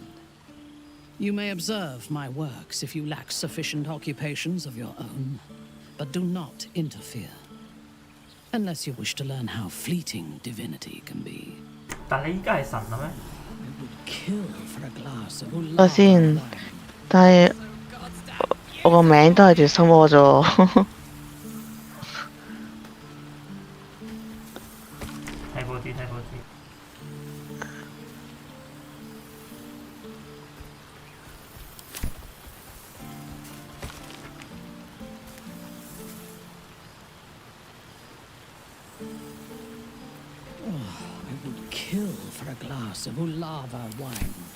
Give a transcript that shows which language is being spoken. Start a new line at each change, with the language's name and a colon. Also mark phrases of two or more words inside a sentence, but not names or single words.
English: You may observe my works if you lack sufficient occupations of your own, but do not interfere. Unless you wish to learn how fleeting divinity can be.
Cantonese: 但你依家係神啦咩？
English: Kill for a glass of
Cantonese: 等下先，但係我個名都係住心魔啫喎。睇報紙睇報紙。
English: I would kill for a glass of Ulava wine.